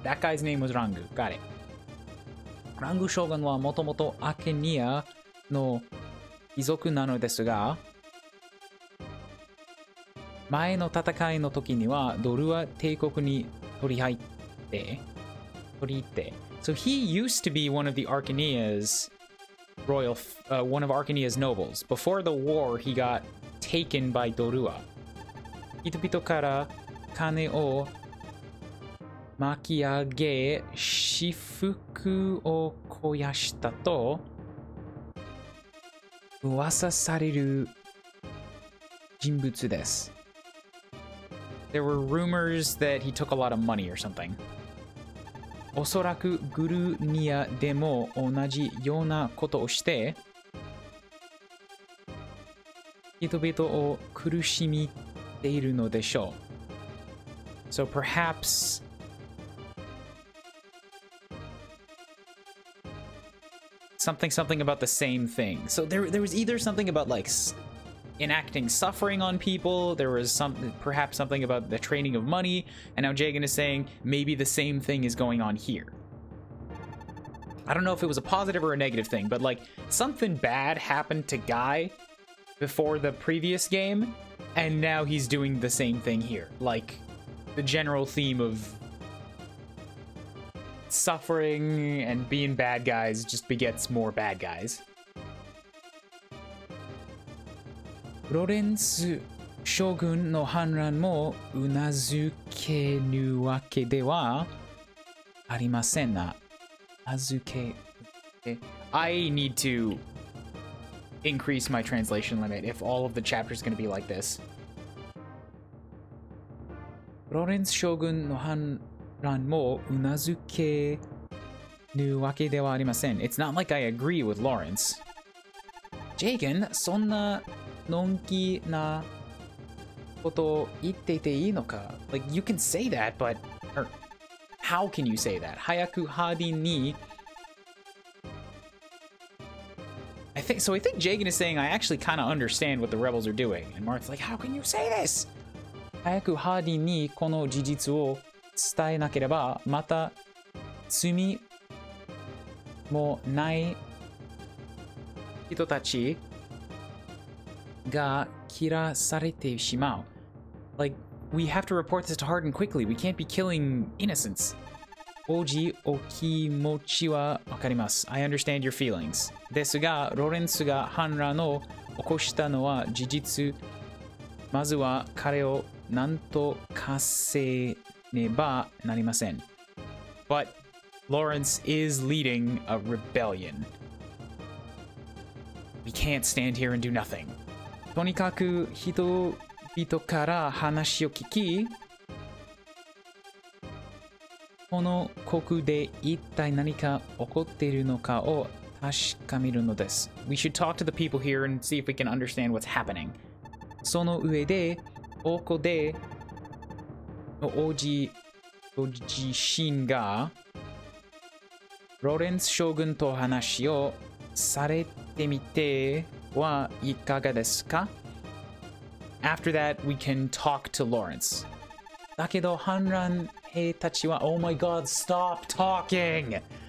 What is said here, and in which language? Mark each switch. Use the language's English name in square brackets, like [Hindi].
[English] That guy's name was Rangu. Got it. [Japanese] Rangu Shogun wa Motomoto Akenia no Izoku nano desu ga, 前の戦いの時にはドルは帝国に取り入って。 [English] So he used to be one of the Arcanea's royal, one of Arcanea's nobles. Before the war, he got taken by Dorua. [Japanese] 人々から金を巻き上げ、私腹を肥やしたと噂される人物です。 [English] There were rumors that he took a lot of money or something. おそらくグルニアでも同じようなことをして人々を苦しみているのでしょう。 So perhaps something about the same thing. So there was either something about like enacting suffering on people, there was perhaps something about the training of money, and now Jagan is saying maybe the same thing is going on here. I don't know if it was a positive or a negative thing, but like something bad happened to Guy before the previous game, and now he's doing the same thing here. Like the general theme of suffering and being bad guys just begets more bad guys. [Japanese] ロレンス将軍の反乱もうなずけぬわけではありませんな。 [English] 預け I need to increase my translation limit if all of the chapters going to be like this. [Japanese] ロレンス将軍の反乱もうなずけぬわけではありません。 [English] It's not like I agree with Lawrence. [Japanese] Jagan, そんなのんきなこと言っていていいのか? [English] Like, you can say that, but... Or, how can you say that? [Japanese] 早くハーディンに... [English] I think Jagan is saying, I actually kind of understand what the rebels are doing. And Marth's like, how can you say this? [Japanese] 早くハーディンにこの事実を伝えなければ、また罪もない人たちが切らされてしまう。 [English] Like, we have to report this to Hardin quickly. We can't be killing innocents. [Japanese] 王子、お気持ちはわかります。 [English] I understand your feelings. [Japanese] ですが、ロレンスが反乱を起こしたのは事実。まずは彼を何とかせねばなりません。 [English] But Lawrence is leading a rebellion. We can't stand here and do nothing. [Japanese] とにかく人々から話を聞き、この国で一体何か起こっているのかを確かめるのです。 [English] We should talk to the people here and see if we can understand what's happening. [Japanese] その上で、王国での王子自身がロレンス将軍と話をされてみてはいかがですか? [English] After that, we can talk to Lawrence. [Japanese] だけど反乱兵たちは [English] Oh my god, stop talking!